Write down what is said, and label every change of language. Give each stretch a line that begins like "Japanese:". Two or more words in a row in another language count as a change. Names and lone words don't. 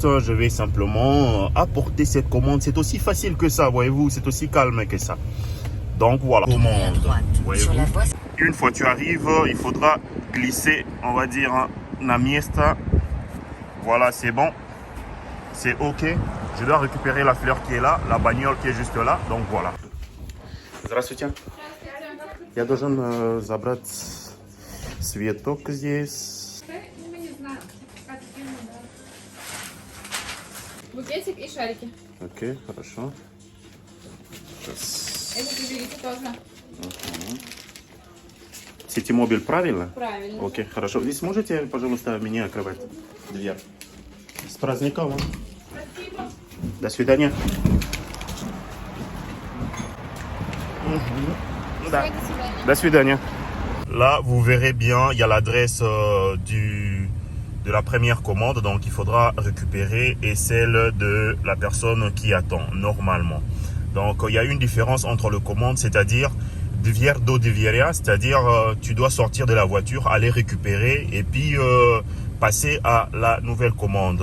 French: Je vais simplement apporter cette commande. C'est aussi facile que ça, voyez-vous, c'est aussi calme que ça. Donc voilà. Commande, voyez-vous. Une fois que tu arrives, il faudra glisser, on va dire, la miesta. Voilà, c'est bon. C'est OK. Je dois récupérer la fleur qui est là, la bagnole qui est juste là. Donc voilà.
Russian: Здравствуйте. Я должен забрать цветок здесь. Мы не знаем. Букетик и шарики. Окей, хорошо. Это берите тоже. Ситимобиль, правильно? Правильно. Окей, хорошо. Вы сможете, пожалуйста, мне открывать дверь? С праздником. Спасибо. До свидания. Да. До свидания. До свидания.
French: Là, vous verrez bien, il y a l'adresse de la première commande, donc il faudra récupérer, et celle de la personne qui attend normalement. Donc il y a une différence entre les commandes, c'est-à-dire Divier do Divieria, c'est-à-dire tu dois sortir de la voiture, aller récupérer et puis passer à la nouvelle commande.